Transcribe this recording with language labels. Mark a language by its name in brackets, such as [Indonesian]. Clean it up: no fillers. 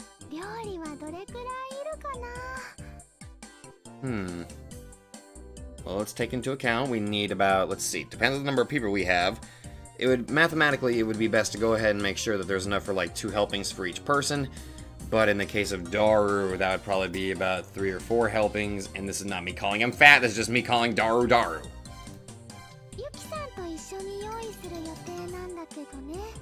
[Japanese] 料理はどれくらいいるかな。 [English] Well, let's take into account we need about, let's see, depends on the number of people we have. Mathematically, it would be best to go ahead and make sure that there's enough for like 2 helpings for each person. But in the case of Daru, that would probably be about 3 or 4 helpings. And this is not me calling him fat, this is just me calling Daru Daru. [Japanese] ユキさんと一緒に用意する予定なんだけどね。